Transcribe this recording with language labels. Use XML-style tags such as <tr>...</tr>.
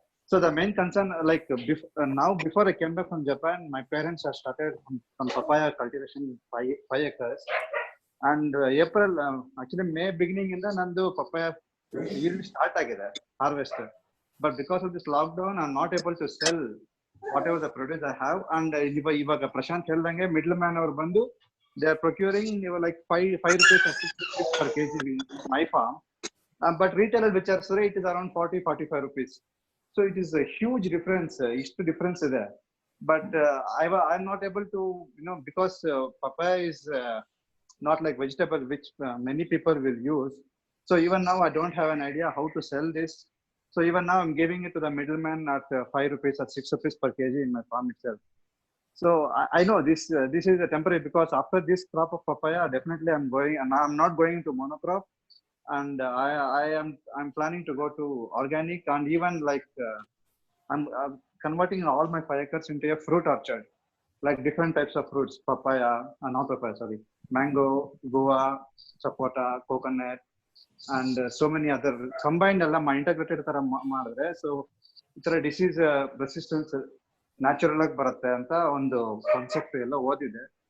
<en>So the main concern like before I came back from Japan, my parents have started from papaya cultivation 5 acres.</en> <kn>And April actually May beginning ಇಂದ ನಂದು papaya yield start ಆಗಿದೆ, harvest.</kn> <en>But because of this lockdown I am not able to sell whatever the produce I have.</en> <kn>And ಇವಾಗ ಪ್ರಶಾಂತ್ ಹೇಳ್ದಂಗೆ middle man ಅವ್ರು ಬಂದು</kn> <en>they are procuring like 5 rupees or 6 rupees per kg in my farm, but retailer which are sorry, it is around 40-45 rupees. So it is a huge difference. Ishtu difference is there, but I'm not able to, because papaya is not like vegetable which many people will use. So even now I don't have an idea how to sell this. So even now I'm giving it to the middleman at 5 rupees or 6 rupees per kg in my farm itself. So I know this is a temporary, because after this crop of papaya, definitely I'm going, and I'm not going to monocrop, and I'm planning to go to organic, and even like I'm converting all my 5 acres into a fruit orchard, like different types of fruits, papaya, not papaya, sorry, mango, guava, sapota, coconut, and so many other combined</en> <kn>alla integrated tara madre. So itara disease resistance natural ಆಗಿ ಬರುತ್ತೆ ಅಂತ ಒಂದು concept ಎಲ್ಲ ಓದಿದೆ.</kn>